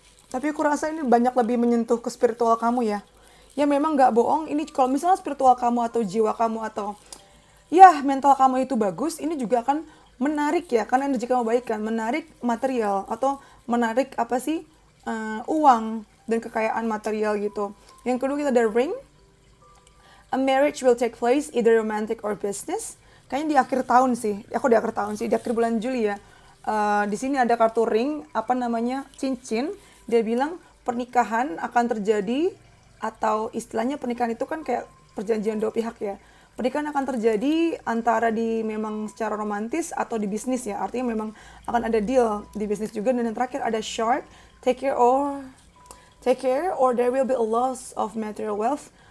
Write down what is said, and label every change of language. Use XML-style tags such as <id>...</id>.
<id>Tapi aku rasa ini banyak lebih menyentuh ke spiritual kamu ya. Ya memang nggak bohong, ini kalau misalnya spiritual kamu atau jiwa kamu atau ya mental kamu itu bagus, ini juga akan menarik ya, karena energi kamu baik kan, menarik material atau menarik apa sih, uang dan kekayaan material gitu. Yang kedua kita ada Ring.</id> <en>A marriage will take place either romantic or business.</en> <id>Kayaknya di akhir tahun sih, di akhir bulan Juli ya. Di sini ada kartu ring, apa namanya, cincin. Dia bilang pernikahan akan terjadi, atau istilahnya pernikahan itu kan kayak perjanjian dua pihak ya. Pernikahan akan terjadi antara di memang secara romantis atau di bisnis ya. Artinya memang akan ada deal di bisnis juga. Dan yang terakhir ada shark.</id> <en>Take care or there will be a loss of material wealth.</en>